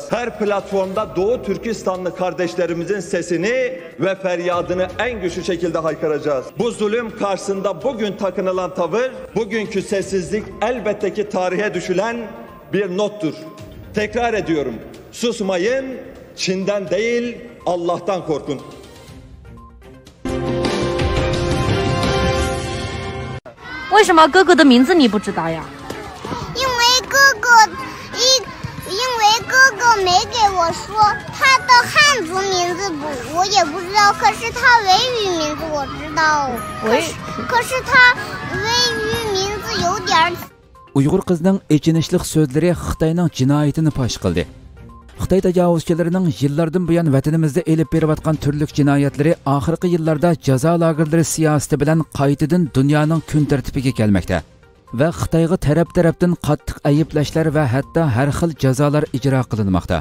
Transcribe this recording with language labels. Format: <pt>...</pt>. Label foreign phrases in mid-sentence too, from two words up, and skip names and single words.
<tr>Her platformda Doğu Türkistanlı kardeşlerimizin sesini ve feryadını en güçlü şekilde haykıracağız. Bu zulüm karşısında bugün takınılan tavır, bugünkü sessizlik elbette ki tarihe düşülen bir nottur. Tekrar ediyorum, susmayın, Çin'den değil Allah'tan korkun.</tr> <zh>为什么哥哥的名字你不知道呀？因为哥哥没给我说他的汉族名字我也不知道，可是他维语名字我知道。可是他维语名字有点。</zh> <uz>Uyg'ur qizning echinishlik so'zlari Xitoyning jinoyatini fosh qildi. Xitoy tajovuzchilarining yillardan buyon vatanimizda elib berayotgan turli jinoyatlari oxirgi yillarda jazo lagerlari siyosati bilan qaytadan dunyoning kun tartibiga kelmoqda va Xitoyga tarafdan qattiq ayblashlar va hatto har xil jazolar ijro qilinmoqda.</uz>